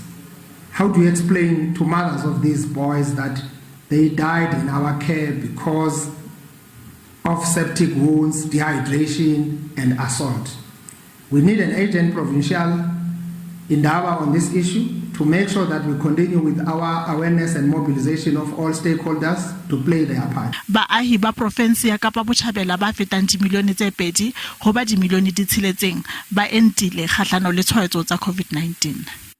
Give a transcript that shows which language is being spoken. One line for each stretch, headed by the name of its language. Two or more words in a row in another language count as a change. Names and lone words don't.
English: How do you explain to mothers of these boys that they died in our care because of septic wounds, dehydration, and assault? We need an agent provincial Indaba on this issue to make sure that we continue with our awareness and mobilization of all stakeholders to play their part.
Southern Sotho: Baahi ba profensi ya Kapa Botjhabela ba fetang dimilione tse 2 ho ba dimilione di 6 ba entile kgahlano le tshwaetso tsa COVID-19.